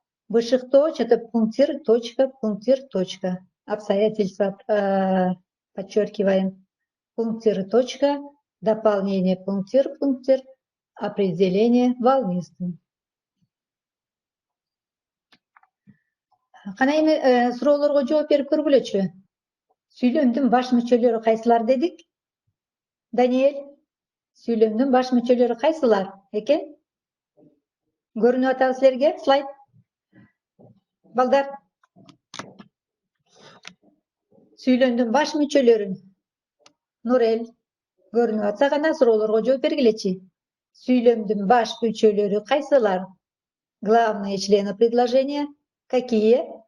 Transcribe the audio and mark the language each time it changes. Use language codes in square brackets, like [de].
[ru] Бышыктооч — это пунктир, точка, пунктир, точка. Обстоятельства подчеркиваем. Пунктир, точка, дополнение, пунктир, пунктир, определение волнистым. [ky] Кана эми суроолорго жооп берип көргүлөчү. Сүйлөмдүн баш мүчөлөрү кайсылар дедик? Даниэль, сүйлөмдүн баш мүчөлөрү кайсылар экен? Көрүнүп атабы силерге слайд? Балдар, сүйлөмдүн баш мүчөлөрүн Нурел көрүнүп атса гана суроолорго жооп бергилечи. Сүйлөмдүн баш мүчөлөрү кайсылар? [ru] Главные члены предложения какие?